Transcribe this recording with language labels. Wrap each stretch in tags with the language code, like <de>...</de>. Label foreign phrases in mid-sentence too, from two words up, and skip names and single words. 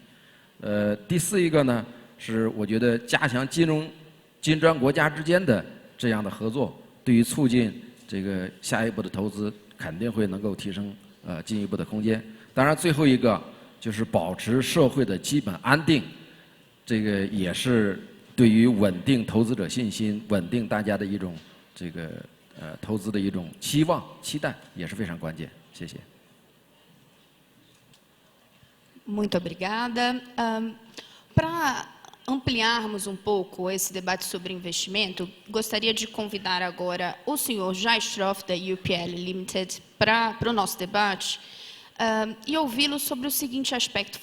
<zh>第4一个呢，是我觉得加强金砖国家之间的这样的合作，对于促进这个下一步的投资，肯定会能够提升进一步的空间。当然，最后一个就是保持社会的基本安定，这个也是对于稳定投资者信心、稳定大家的一种投资的一种期望、期待，也是非常关键。谢谢。</zh> <pt>Muito obrigada. Para ampliarmos um pouco esse debate sobre investimento, gostaria de convidar agora o senhor Jaistroff, da UPL Limited, para o nosso debate e ouvi-lo sobre o seguinte aspecto.</pt>